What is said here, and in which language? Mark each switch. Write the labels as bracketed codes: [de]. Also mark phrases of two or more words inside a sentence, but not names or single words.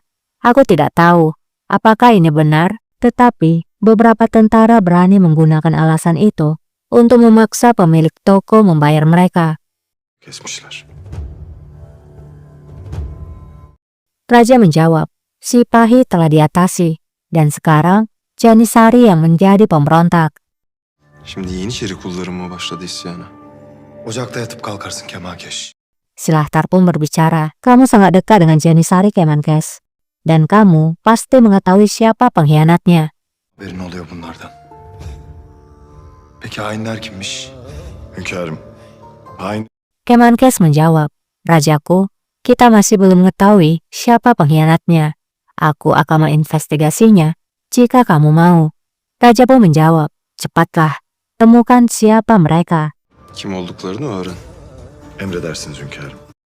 [id] Aku tidak tahu apakah ini benar, tetapi beberapa tentara berani menggunakan alasan itu untuk memaksa pemilik toko membayar mereka. [tr] Kesmişler. [id] Raja menjawab, Sipahi telah diatasi, dan sekarang Janisari yang menjadi pemberontak. [tr] Şimdi Yeniçeri kulları mı başladı isyana? Ocakta yatıp kalkarsın Kemalkeş. [id] Silahtar pun berbicara, kamu sangat dekat dengan Janisari Kemenkes. Dan kamu pasti mengetahui siapa pengkhianatnya. [tr] Haberin oluyor bunlardan. Peki hainler kimmiş? Hünkârım, hain [id] Kemenkes menjawab, Rajaku, kita masih belum mengetahui siapa pengkhianatnya. Aku akan menginvestigasinya jika kamu mau. Raja pun menjawab, cepatlah, temukan siapa mereka. [tr] Kim olduklarını öğren. emredersiniz hünkârım.